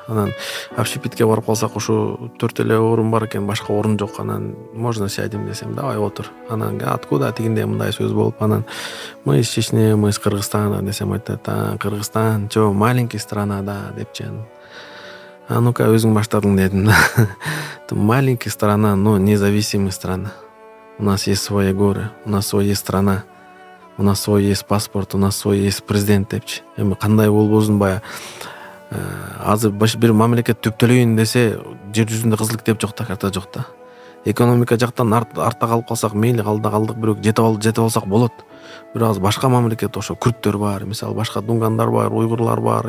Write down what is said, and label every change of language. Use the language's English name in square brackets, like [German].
[Kyrgyz] Анан общепитке барып калсак, ушу 4 эле орун бар экен, башка орун жок. Анан [Russian] можно сядем [Kyrgyz] десем, [Russian] давай [Kyrgyz] отур. Анан [Russian] откуда [Kyrgyz] тигинде мындай сөз болуп, анан [Russian] мы из Чечни, мы из Кыргызстана [Kyrgyz] десем, айтат, Кыргызстан [Russian] чо маленький страна [Kyrgyz] да депчи. А ну-ка, өзүң баштадың дедим. [Russian] Маленькая страна, но независимая страна. У нас есть свои горы, у нас свой есть страна, у нас свой есть паспорт, у нас свой есть президент депчи. [Kyrgyz] Эми кандай болбосун, баягы азыр бир мамлекет түптөлөйүн десе, жер жүзүндө кызылдык деп жок да, карта жок да. Экономика жактан артта калып калсак мейли, калдык, бирок жетип алсак болот. Бирок азыр башка мамлекет, ошо күрттөр бар, мисалы башка дунгандар бар, уйгурлар бар.